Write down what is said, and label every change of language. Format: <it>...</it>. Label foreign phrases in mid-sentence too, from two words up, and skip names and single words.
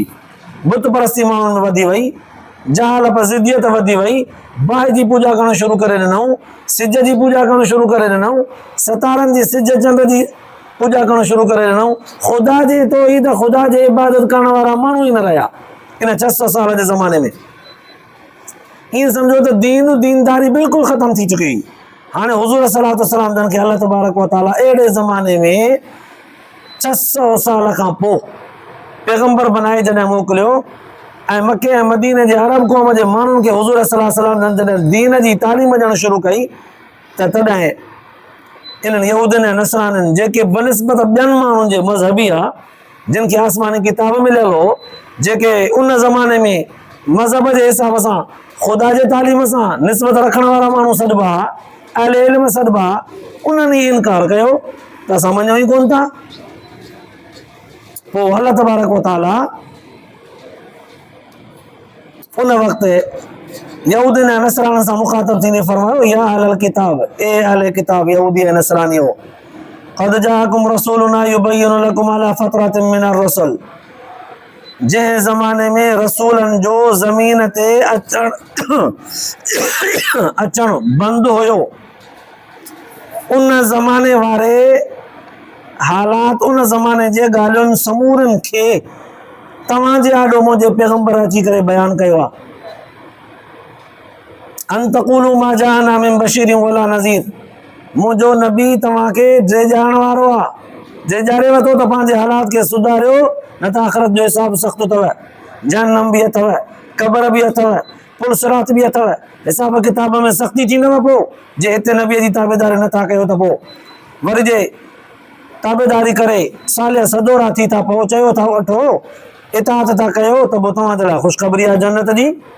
<sd>बुत परस्ती माण्हुनि में वधी वई, जहालत ज़िद्दियत वधी वई, बाहि जी पूॼा करणु शुरू करे ॾिनऊं, सिज जी पूॼा करणु शुरू करे ॾिनऊं, सितारनि जी, सिज चंड जी पूॼा करणु शुरू करे ॾिनऊं। ख़ुदा जे तौहीद, ख़ुदा जे इबादत करण वारा माण्हू ई न रहिया इन 600 साल जे ज़माने में। ईअं सम्झो त दीनदारी बिल्कुलु ख़तम थी चुकी। हाणे हुज़ूर</sd> <ar>صلى الله عليه وسلم</ar> <sd>जन खे</sd> <ar>الله تبارك وتعالى</ar> <sd>अहिड़े ज़माने में 600 साल खां पोइ पैगंबर बनाए जॾहिं मोकिलियो ऐं मके ऐं मदीने जे अरब क़ौम जे माण्हुनि खे हुज़ूर</sd> <ar>صلى الله عليه وسلم</ar> <sd>जॾहिं दीन जी तालीम ॾियणु शुरू कई, त तॾहिं इन्हनि यहूदियुनि ऐं नसरानियुनि, जेके बनिस्बत ॿियनि माण्हुनि जे मज़हबी आहे, जिन खे आसमानी किताब मिलियल हो, जेके उन ज़माने में मज़हब जे हिसाब सां, ख़ुदा जे तालीम सां निस्बत रखण वारा माण्हू सॾिबा, अहले इल्म सॾिबा, उन्हनि ई इनकार कयो त असां मञूं ई कोन था। पोइ</sd> <ar>الله تبارك وتعالى</ar> <sd>उन वक़्तु यहूदियुनि ऐं नसरानियुनि सां मुख़ातब थींदे फरमायो,</sd> <ar>يا أهل الكتاب,</ar> <sd>ए अहले किताब यहूदी ऐं नसरानियो,</sd> <ar>قد جاءكم رسولنا يبين لكم على فترة من الرسل.</ar> <sd>जंहिं ज़माने में रसूलनि जो ज़मीन ते अचणु बंदि हुयो, उन ज़माने वारे हालात, उन ज़माने जे ॻाल्हियुनि समूरनि खे तव्हांजे आॾो मुंहिंजे पैगंबर अची करे बयानु कयो आहे।</sd> <ar>أن تقولوا ما جاءنا من بشير ولا نذير,</ar> <sd>मुंहिंजो नबी तव्हांखे ड्रेजाइण वारो आहे, ड्रेजारे वरितो त पंहिंजे हालात खे सुधारियो, न त आख़िरत जो हिसाब सख़्तु अथव, जहन्नम बि अथव, क़बर बि अथव, पुल सिरात बि अथव, हिसाब किताब में सख़्ती थींदव। पोइ जे हिते नबीअ जी ताबेदारी नथा कयो त पोइ वरी जे ताबेदारी करे सालिया सदोरा थी था पोइ चयो था वठो इताअत था कयो त पोइ तव्हां जे लाइ ख़ुशख़बरी आहे जन्नत जी।</sd>